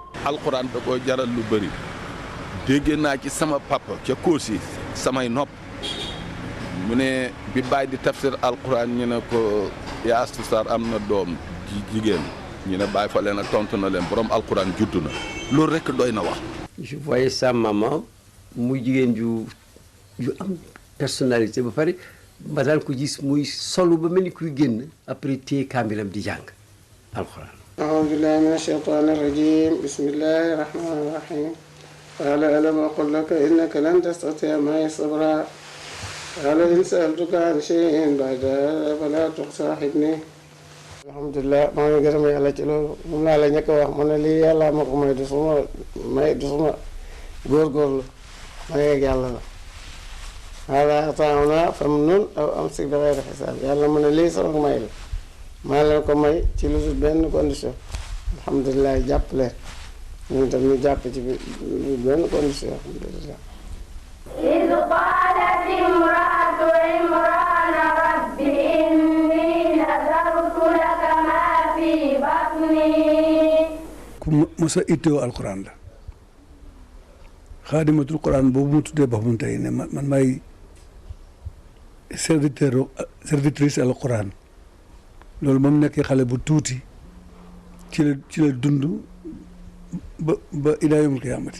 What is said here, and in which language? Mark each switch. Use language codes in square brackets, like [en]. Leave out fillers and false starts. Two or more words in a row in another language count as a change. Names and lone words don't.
[wo] alxuraan da koo jaral lu bëri dégg naa ci sama papa ca Koosi samay nopp mu ne bi bàyyi di tafsir alxuraan ñu ne ko yaa Astu Sarr am na doom jigéen ñu ne bàyyi fa leen a tontu na leen borom alxuraan juddu na loolu rek doy na wax. [fr] je voyais sa maman [wo] muy jigéen ju am personnalité ba pare ba daan ko gis muy solu ba mel ni kuy génn après téye kaamilam di jàng alxuraan. [ar] أعوذ بالله من الشيطان الرجيم بسم الله الرحمن الرحيم قال ألم أقل لك إنك لن تستطيع معي صبرا قال إن سألتك عن شيء بعد فلا تصاحبني الحمد لله [wo] maa ngi gërëm yàlla ci loolu moom laa la njëkk a wax ma ne lii yàlla ma ko may du suma góorgóorlu may ak yàlla la [ar] هذا عطاؤنا فامنن أو أمسك بغير حساب [wo] yàlla mu ne lii sama may la maa leen ko may ci lu dul benn condition alhamdulilah jàpp leen ñun tam ñu jàpp ci benn condition alhamdulilah. [ar] إذ قالت امرأة عمران رب إني نذرت لك ما في بطني. [wo] ku mos a ittoo alquran la [ar] خادمة القرآن [wo] boobu mu tuddee boppam tey ne man may servitrice alquran loolu moom nekkee xale bu tuuti ci la dund ba [ar] إلى يوم القيامة.